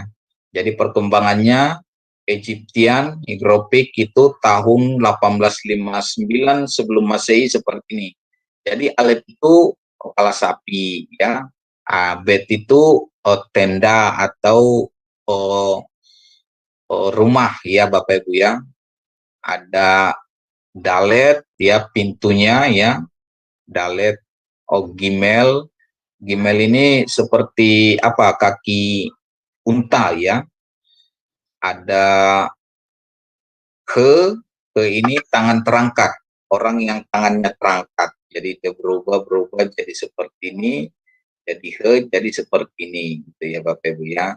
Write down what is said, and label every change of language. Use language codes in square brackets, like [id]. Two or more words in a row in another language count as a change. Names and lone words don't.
[id] Jadi perkembangannya Egyptian hieroglifik itu tahun 1859 sebelum Masehi seperti ini. Jadi alef itu kepala sapi ya. Bet itu tenda atau rumah ya Bapak Ibu ya. Ada dalet ya, pintunya ya. Dalet, Gimel. Gimel ini seperti apa? Kaki unta ya. Ada he ini tangan terangkat, orang yang tangannya terangkat. Jadi dia berubah jadi seperti ini, jadi he, jadi seperti ini, gitu ya Bapak Ibu ya.